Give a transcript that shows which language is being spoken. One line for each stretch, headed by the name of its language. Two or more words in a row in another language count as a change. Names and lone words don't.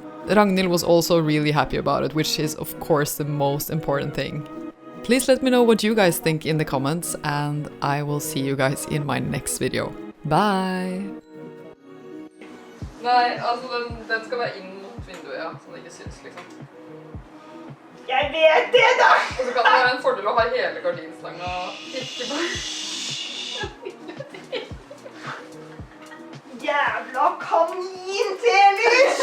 English: Ragnhild was also really happy about it, which is of course the most important thing. Please let me know what you guys think in the comments and I will see you guys in my next video. Bye!
Norwegian: Nei, altså den skal være inn mot vinduet, ja, så det ikke syns liksom. Jeg vet det da! Og så kan det være en fordel å ha hele gardinstanga ikke på. Jævla kanintelys!